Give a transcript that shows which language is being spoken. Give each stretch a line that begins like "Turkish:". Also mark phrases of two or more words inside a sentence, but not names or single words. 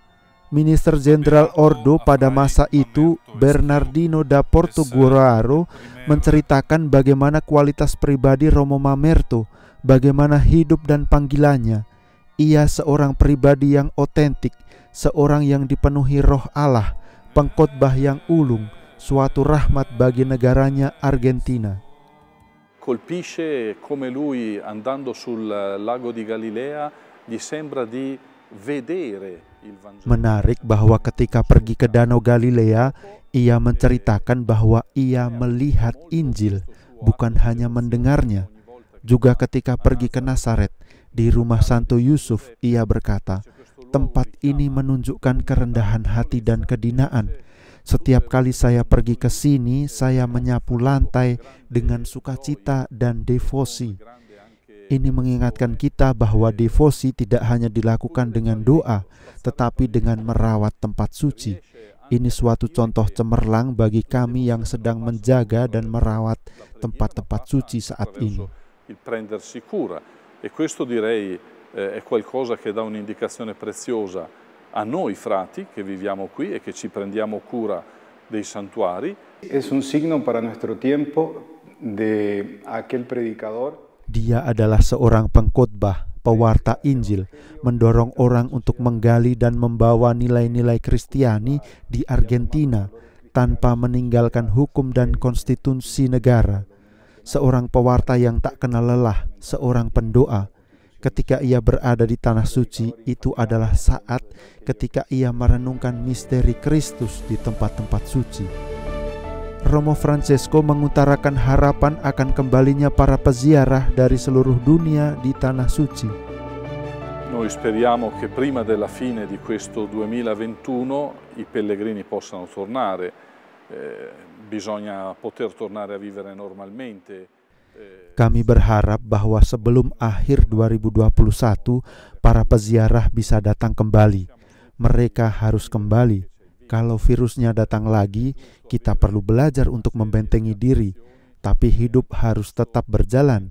Indonesian: Minister Jenderal Ordo pada masa itu, Bernardino da Portogueraro, menceritakan bagaimana kualitas pribadi Romo Mamerto, bagaimana hidup dan panggilannya. Ia seorang pribadi yang otentik, seorang yang dipenuhi roh Allah, pengkhotbah yang ulung, suatu rahmat bagi negaranya Argentina.
Italian: Colpisce come lui andando sul lago di Galilea gli sembra di vedere.
Indonesian: Menarik bahwa ketika pergi ke Danau Galilea, ia menceritakan bahwa ia melihat Injil, bukan hanya mendengarnya. Juga ketika pergi ke Nazaret, di rumah Santo Yusuf, ia berkata, "Tempat ini menunjukkan kerendahan hati dan kedinaan. Setiap kali saya pergi ke sini, saya menyapu lantai dengan sukacita dan devosi." Ini mengingatkan kita bahwa devosi tidak hanya dilakukan dengan doa, tetapi dengan merawat tempat suci. Ini suatu contoh cemerlang bagi kami yang sedang menjaga dan merawat tempat-tempat suci saat ini.
Italian: Il prendersi cura, e questo direi è qualcosa che dà un'indicazione preziosa a noi frati che viviamo qui e che ci prendiamo cura dei santuari.
Spanish: Es un signo para nuestro tiempo de aquel predicador.
Indonesian: Dia adalah seorang pengkhotbah, pewarta Injil, mendorong orang untuk menggali dan membawa nilai-nilai Kristiani di Argentina tanpa meninggalkan hukum dan konstitusi negara. Seorang pewarta yang tak kenal lelah, seorang pendoa. Ketika ia berada di Tanah Suci, itu adalah saat ketika ia merenungkan misteri Kristus di tempat-tempat suci. Romo Francesco mengutarakan harapan akan kembalinya para peziarah dari seluruh dunia di Tanah Suci.
Italian: Noi speriamo che prima della fine di questo 2021 i pellegrini possano tornare, bisogna poter tornare a vivere normalmente.
Indonesian: Kami berharap bahwa sebelum akhir 2021 para peziarah bisa datang kembali. Mereka harus kembali. Kalau virusnya datang lagi, kita perlu belajar untuk membentengi diri, tapi hidup harus tetap berjalan.